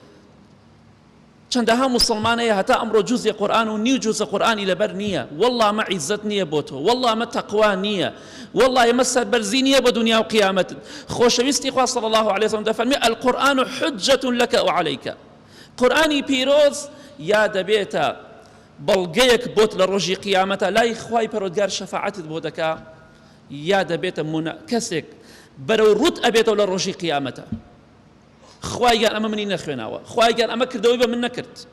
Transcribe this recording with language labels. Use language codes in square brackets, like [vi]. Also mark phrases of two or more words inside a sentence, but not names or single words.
[ckb] چەندەها موسڵمانەیە هەتا ئەمڕۆ جوزی قورئان و نیو جوزە قورئانی لەبەر نییە والله ئەمە عیزەت نییە بۆ تۆ والله ئەمە تەقوا نییە والله ئەمە سەربەرزی نییە بە دنیا و قیامەت خۆشەویستی خوا [ar] صلی الله عليه وسلم [ckb] دەفەرمێ [ar] القورئان حجة لك وعليك [ckb] قورئانی پیرۆز یا دەبێتە بەڵگەیەک بۆت لە ڕۆژی قیامەتە لای خوای پەروەردگار شەفاعەتت بۆ دەکا یا دەبێتە کەسێک بەرەو ڕوت ئەبێتەوە لە ڕۆژی قیامەتە خوای گەر ئەمە منی نەخوێناوە خوای گەر ئەمە کردەوەی بە من نەکرد